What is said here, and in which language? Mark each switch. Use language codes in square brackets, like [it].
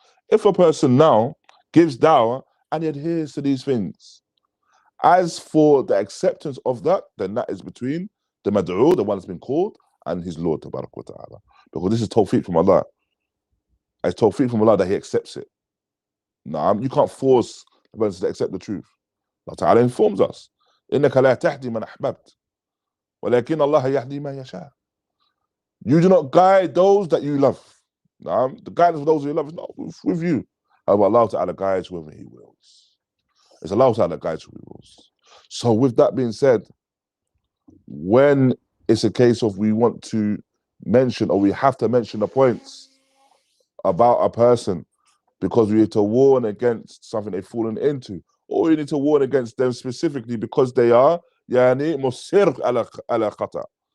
[en] If a person now gives da'wah and he adheres to these things, as for the acceptance of that, then that is between the mad'u, the one that's been called, and his Lord Tabarak wa Ta'ala. Because this is tawfiq from Allah. It's tawfiq from Allah that he accepts it. Nah, you can't force the person to accept the truth. Allah Ta'ala informs us, [ar] إِنَّكَ لَا تَهْدِي مَنْ أَحْبَبْتَ وَلَكِنَّ اللَّهَ يَهْدِي مَنْ يَشَاءُ. [en] You do not guide those that you love. Nah, the guidance of those you love is not with you. However, Allah Ta'ala guides whoever he wills. It's Allah Ta'ala guides who he wills. So with that being said, when it's a case of we want to mention, or we have to mention the points about a person because we need to warn against something they've fallen into, or we need to warn against them specifically because they are musir ala khata.